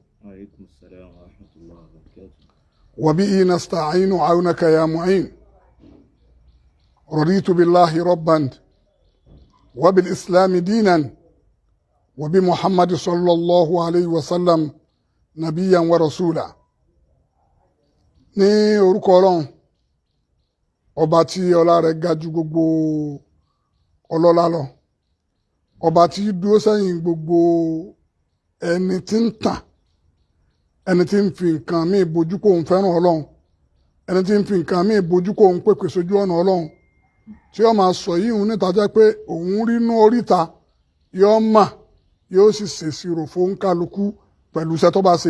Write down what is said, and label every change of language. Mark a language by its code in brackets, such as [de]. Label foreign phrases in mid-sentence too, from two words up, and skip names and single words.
[ar] وعليكم السلام ورحمة الله وبركاته. وبه نستعين عونك يا معين. رضيت بالله ربا وبالإسلام دينا وبمحمد صلى الله عليه وسلم نبيا ورسولا. [yo] ní orúkọ Ọlọ́run ọba tí ọlá rẹ̀ ga jù gbogbo ọlọ́lá lọ, ọba tí dúró sẹ́yìn gbogbo ẹni tí ń tàn, ẹni tí ń fi nǹkan míì bojú kó òun fẹ́ràn Ọlọ́run, ẹni tí ń fi nǹkan míì bojú kó òun pèpè sójú ọ̀nà Ọlọ́run, tí ó máa sọ yìí òun níta jẹ́ pé òun rí inú oríta yóò mà yóò sì ṣèṣirò fún kálukú pẹ̀lú iṣẹ́ tó bá ṣe.